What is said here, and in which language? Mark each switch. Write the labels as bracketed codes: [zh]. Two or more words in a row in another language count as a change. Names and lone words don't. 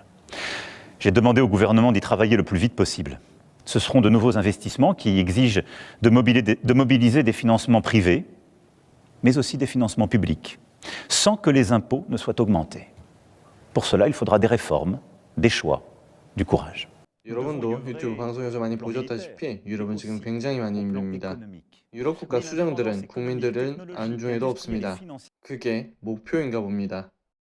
[fr] J'ai demandé au gouvernement d'y travailler le plus vite possible. Ce seront de nouveaux investissements qui exigent de mobiliser des financements privés, mais aussi des financements publics, sans que les impôts ne soient augmentés. Pour cela, il faudra des réformes, des choix, du courage. [ko] 여러분도 유튜브 방송에서 많이 보셨다시피 유럽은 지금 굉장히 많이 힘듭니다. 유럽 국가 수장들은 국민들은 안중에도 없습니다. 그게 목표인가 봅니다.